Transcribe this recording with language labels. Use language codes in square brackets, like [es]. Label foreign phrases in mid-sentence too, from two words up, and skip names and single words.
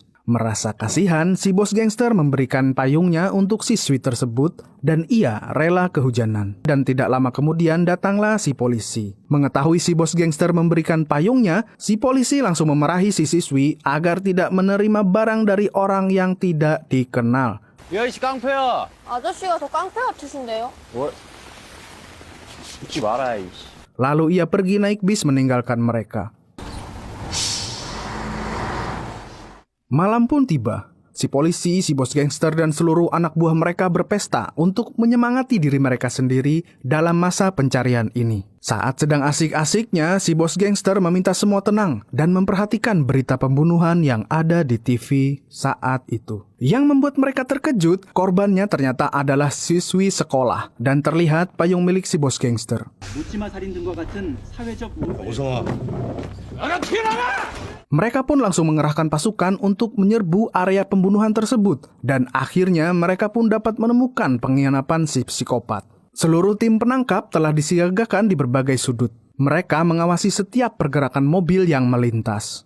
[id] Merasa kasihan, si bos gangster memberikan payungnya untuk siswi tersebut dan ia rela kehujanan. Dan tidak lama kemudian datanglah si polisi. Mengetahui si bos gangster memberikan payungnya, si polisi langsung memarahi si siswi agar tidak menerima barang dari orang yang tidak dikenal. [ko] 야, 이씨 깡패야. 아저씨가 더 깡패 같으신데요? 뭘? 웃지 마라, 이씨. [id] Lalu ia pergi naik bis meninggalkan mereka. Malam pun tiba. Si polisi, si bos gangster, dan seluruh anak buah mereka berpesta untuk menyemangati diri mereka sendiri dalam masa pencarian ini. Saat sedang asik-asiknya, si bos gangster meminta semua tenang dan memperhatikan berita pembunuhan yang ada di TV saat itu. Yang membuat mereka terkejut, korbannya ternyata adalah siswi sekolah dan terlihat payung milik si bos gangster. [ko] 묻지마 살인 등과 같은 사회적 오성아, [id] Mereka pun langsung mengerahkan pasukan untuk menyerbu area pembunuhan tersebut dan akhirnya mereka pun dapat menemukan pengkhianatan si psikopat. Seluruh tim penangkap telah disiagakan di berbagai sudut. Mereka mengawasi setiap pergerakan mobil yang melintas.